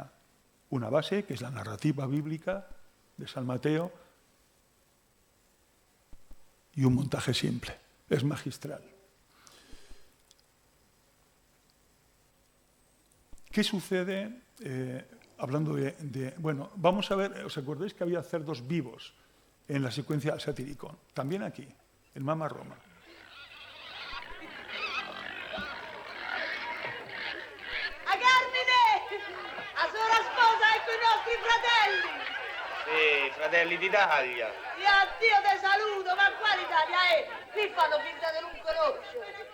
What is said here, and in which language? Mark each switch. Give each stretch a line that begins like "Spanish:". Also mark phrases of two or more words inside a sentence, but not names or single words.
Spanish: Una base, que es la narrativa bíblica de San Mateo, y un montaje simple. Es magistral. ¿Qué sucede? Hablando bueno, vamos a ver, ¿os acordáis que había cerdos vivos en la secuencia del Satiricón? También aquí, en Mamma Roma.
Italian: A Carmine! La sola sposa e con i nostri fratelli! Sì, fratelli d'Italia. Io addio te saluto, ma quale Italia è? Qui fanno finta di non conoscere.